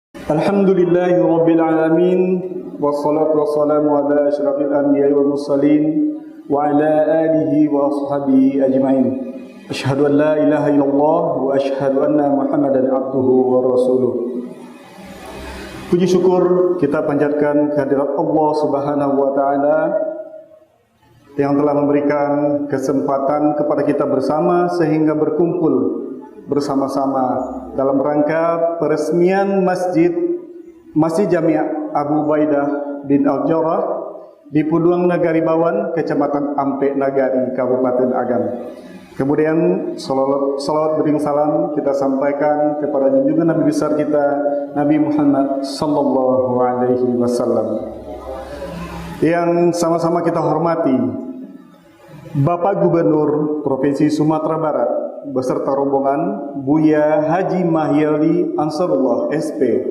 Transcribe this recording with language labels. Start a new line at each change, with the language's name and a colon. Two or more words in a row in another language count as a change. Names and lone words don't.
Arabic: الحمد لله رب العالمين والصلاة والسلام على أشرف الأنبياء والمرسلين وعلى آله وأصحابه أجمعين. أشهد أن لا إله إلا الله وأشهد أن محمدا عبده ورسوله.
Indonesian: Puji syukur kita panjatkan kehadirat Allah
Arabic: سبحانه وتعالى
Indonesian: yang telah memberikan kesempatan kepada kita bersama sehingga berkumpul bersama-sama dalam rangka peresmian Masjid Jami' Abu Ubaidah bin Al-Jarrah di Puduang Nagari Bawan, Kecamatan Ampe Nagari, Kabupaten Agam. Kemudian salawat bering salam kita sampaikan kepada junjungan Nabi besar kita, Nabi Muhammad
Arabic: صلى الله عليه وسلم.
Indonesian: Yang sama-sama kita hormati Bapak Gubernur Provinsi Sumatera Barat beserta rombongan Buya Haji Mahyali Ansarullah SP,